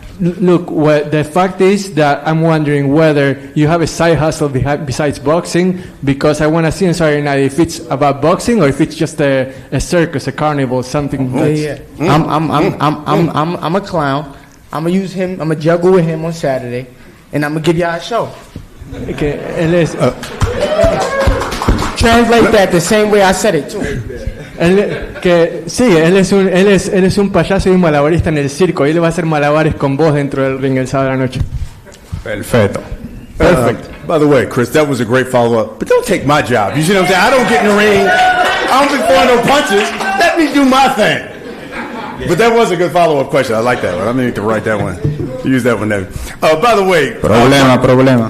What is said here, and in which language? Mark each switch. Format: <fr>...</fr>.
<en>Look, the fact is that I'm wondering whether you have a side hustle besides boxing, because I want to see on Saturday night if it's about boxing or if it's just a circus, a carnival, something. I'm a clown. I'm gonna use him. I'm gonna juggle with him on Saturday, and I'm gonna give y'all a show.</en> <es>Okay, él es,</es> <en>Translate that the same way I said it too.</en> <es>él es un payaso y un malabarista en el circo, y él va a hacer malabares con vos dentro del ring el sábado de la noche. Perfecto.</es> <en>Perfect. By the way, Chris, that was a great follow-up. But don't take my job. You see what I'm saying? I don't get in the ring. I don't be throwing no punches. Let me do my thing. But that was a good follow-up question. I like that one. I'm going to write that one. Use that one there. By the way...</en> <es>Problema.</es>